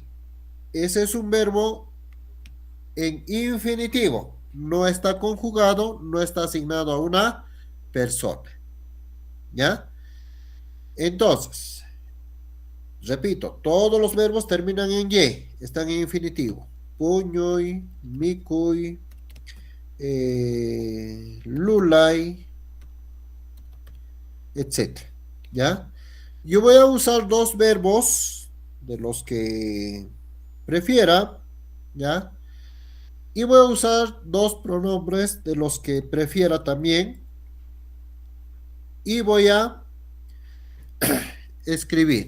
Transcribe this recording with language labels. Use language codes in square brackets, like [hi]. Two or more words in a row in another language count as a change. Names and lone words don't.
[es] Ese es un verbo en infinitivo. No está conjugado, no está asignado a una persona. ¿Ya? Entonces, repito, todos los verbos terminan en y, están en infinitivo. [qu] Puñuy, micuy, lulay, [es] etc. ¿Ya? Yo voy a usar dos verbos de los que prefiera, ¿ya? Y voy a usar dos pronombres de los que prefiera también. Y voy a escribir.